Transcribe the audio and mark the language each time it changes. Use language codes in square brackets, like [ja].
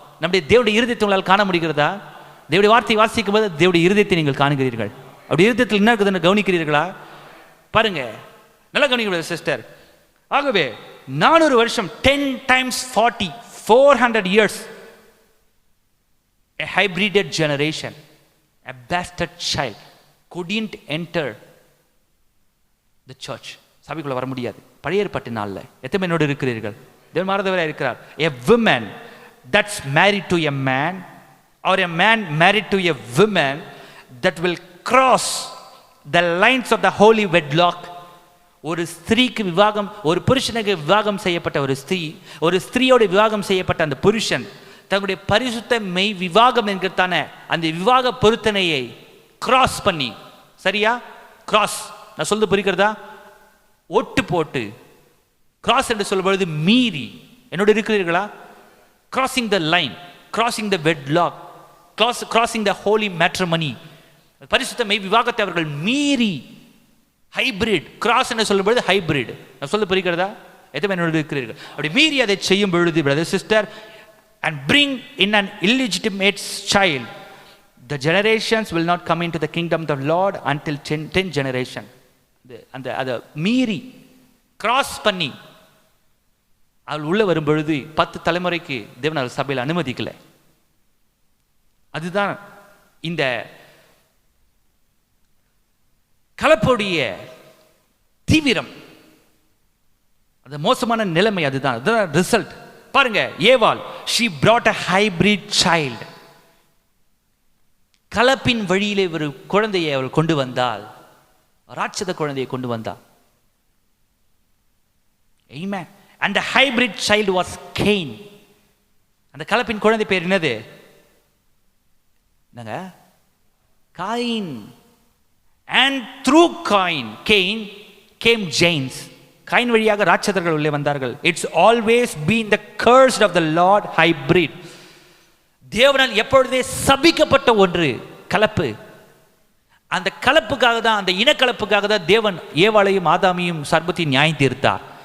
[ta] நம்முடைய தேவனுடைய இருதயத்தை உங்களால் காண முடிகிறதா? தேவனுடைய வார்த்தை வாசிக்கும் போது தேவனுடைய இருதயத்தை நீங்கள் காணுகிறீர்கள். அப்படி இருதயத்தில் என்ன இருக்குதுன்னு கவனிக்கிறீர்களா? பாருங்க, நல்லா கவனிக்க சிஸ்டர். ஆகவே 400 வருஷம், 10 times 40, 400 years. [en] A hybrided generation, a bastard child couldn't enter the church. [ta] சபைக்குள்ள வர முடியாது. பழைய ஏற்பாட்டு நாள்ல எத்தனை பேரோடு இருக்கிறீர்கள்? தேவன் மாறதவராக இருக்கிறார். [en] A woman that's married to a man or a man married to a woman that will cross the lines of the holy wedlock. [ta] ஒரு ஸ்திரீக்கு விவாகம், ஒரு புருஷனுக்கு விவாகம் செய்யப்பட்ட ஒரு ஸ்திரீயோட விவாகம் செய்யப்பட்ட அந்த புருஷன் தங்களுடைய பரிசுத்த மெய் விவாகம் என்கிறதான அந்த விவாக பொருத்தனையை கிராஸ் பண்ணி, சரியா? கிராஸ், நான் சொல்றது புரிகிறதா? ஒட்டு போட்டு கிராஸ் என்று சொல்லும்பொழுது மீறி, என்னோட இருக்கிறீர்களா? [en] crossing the line, crossing the wedlock, crossing the holy matrimony, [ta] பரிசுத்த மெய் விவாகத்தை அவர்கள் மீறி, ஹைபிரிட் கிராஸ் என்று சொல்லும் பொழுது ஹைபிரிட், நான் சொல்ல புரிகிறதா? எத்தனை என்னோட இருக்கிறீர்கள்? அப்படி மீறி அதை செய்யும் பொழுது brother sister, [en] and bring in an illegitimate child, the generations will not come into the kingdom of the Lord until 10 generation. [ta] அந்த அதை மீறி கிராஸ் பண்ணி அவள் உள்ள வரும் பொழுது 10 தலைமுறைக்கு தேவன் அவர் சபையில் அனுமதிக்கல. அதுதான் இந்த கலப்புடைய தீவிரம், அந்த மோசமான நிலைமை. அதுதான் ரிசல்ட். பாருங்க, ஏவாள், [en] she brought a hybrid child. [ta] கலப்பின் வழியிலே ஒரு குழந்தையை அவள் கொண்டு வந்தாள், ராட்சத குழந்தையை கொண்டு வந்தாள். [en] Amen. And the hybrid child was Cain. [ta] அந்த கலப்பின் குழந்தை பேர் என்னது? என்னங்க? Coin. [en] And through Cain came James. [ta] கைன் வழியாக ராட்சதர்கள் உள்ளே வந்தார்கள். [en] It's always been the cursed of the lord hybrid. [ta] தேவனால் எப்பொழுதே சபிக்கப்பட்ட ஒன்று கலப்பு. அந்த கலப்புக்காக தான், அந்த இனக்கலப்புக்காக தான் தேவன் ஏவாளையும் ஆதாமையும் சர்பத்தையும் நியாயம் தீர்த்தார்.